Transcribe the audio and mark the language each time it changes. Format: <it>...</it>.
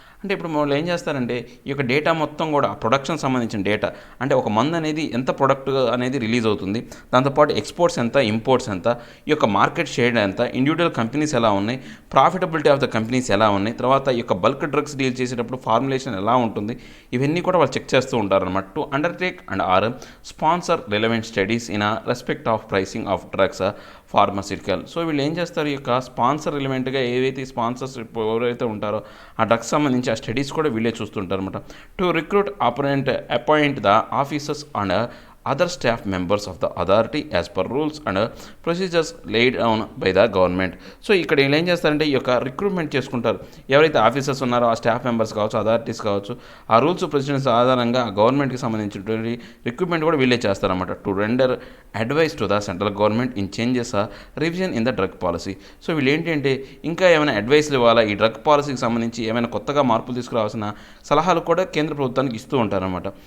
<te>అంటే ఇప్పుడు వాళ్ళు ఏం చేస్తారంటే ఈ యొక్క డేటా మొత్తం కూడా ప్రొడక్షన్ సంబంధించిన డేటా, అంటే ఒక మందు అనేది ఎంత ప్రొడక్ట్ అనేది రిలీజ్ అవుతుంది, దాంతోపాటు ఎక్స్పోర్ట్స్ ఎంత, ఇంపోర్ట్స్ ఎంత, ఈ యొక్క మార్కెట్ షేర్ ఎంత, ఇండివిజువల్ కంపెనీస్ ఎలా ఉన్నాయి, ప్రాఫిటబిలిటీ ఆఫ్ ద కంపెనీస్ ఎలా ఉన్నాయి, తర్వాత ఈ యొక్క బల్క్ డ్రగ్స్ డీల్ చేసేటప్పుడు ఫార్ములేషన్ ఎలా ఉంటుంది, ఇవన్నీ కూడా వాళ్ళు చెక్ చేస్తూ ఉంటారన్నమాట.</te> <en>To undertake and or sponsor relevant studies in respect of pricing of drugs pharmaceutical.</en> <te>So వీళ్ళు ఏం చేస్తారు, ఈ యొక్క స్పాన్సర్ రిలవెంట్గా ఏవైతే స్పాన్సర్స్ ఎవరైతే ఉంటారో ఆ డ్రగ్స్ సంబంధించి ఆ స్టడీస్ కూడా వీళ్ళే చూస్తుంటారు అనమాట.</te> <en>To recruit appoint the officers and other staff members of the authority as per rules and procedures laid down by the government.</en> <te>So ఇక్కడ వీళ్ళు ఏం చేస్తారంటే ఈ యొక్క రిక్రూట్మెంట్ చేసుకుంటారు. ఎవరైతే ఆఫీసర్స్ ఉన్నారో ఆ స్టాఫ్ మెంబర్స్ కావచ్చు, అథారిటీస్ కావచ్చు, ఆ రూల్స్ ప్రొసీజర్స్ ఆధారంగా గవర్నమెంట్కి సంబంధించినటువంటి రిక్రూట్మెంట్ కూడా వీళ్ళే చేస్తారన్నమాట.</te> <en>To render advice to the central government in changes revision in the drug policy.</en> <te>So వీళ్ళు ఏంటంటే ఇంకా ఏమైనా అడ్వైస్లు ఇవ్వాలా, ఈ డ్రగ్ పాలసీకి సంబంధించి ఏమైనా కొత్తగా మార్పులు తీసుకురావాల్సిన సలహాలు కూడా కేంద్ర ప్రభుత్వానికి ఇస్తూ ఉంటారన్నమాట.</te>